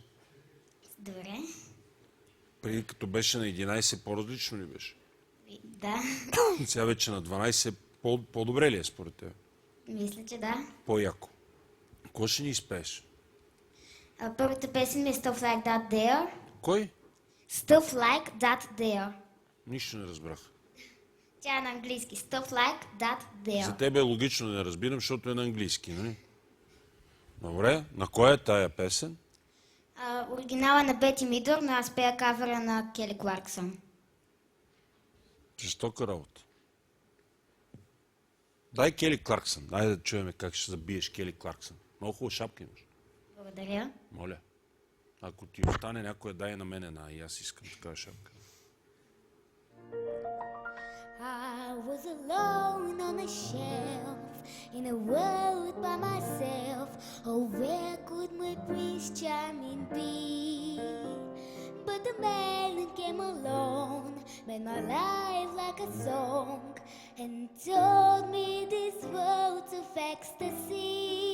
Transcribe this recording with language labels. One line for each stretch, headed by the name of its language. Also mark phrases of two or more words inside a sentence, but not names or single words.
Bulgarian: Добре. Преди като беше на 11, по-различно ли беше? Да, Сега вече на 12, по-добре ли е според теб? мисля, че да. По-яко. Какво ще ни изпееш? Първата песен ми е Stuff Like That There. Кой? Stuff Like That There. Нищо не разбрах. Тя е на английски. Stuff Like That There. За тебе е логично да не разбирам, защото е на английски, нали? Добре, на кой е тая песен? Оригинала на Бети Мидор, но аз пея кавера на Кели Кларксън. Жестока работа. Дай Кели Кларксън. Дай да чуем как ще забиеш Кели Кларксън. Много хубава шапка имаш. Благодаря. Моля. Ако ти остане някоя, дай на мен една. И аз искам такава шапка.
English: I was alone on a shelf in a world by myself. Oh, where could my Prince Charming be? But the man who came along made my life like a song and told me these words of ecstasy.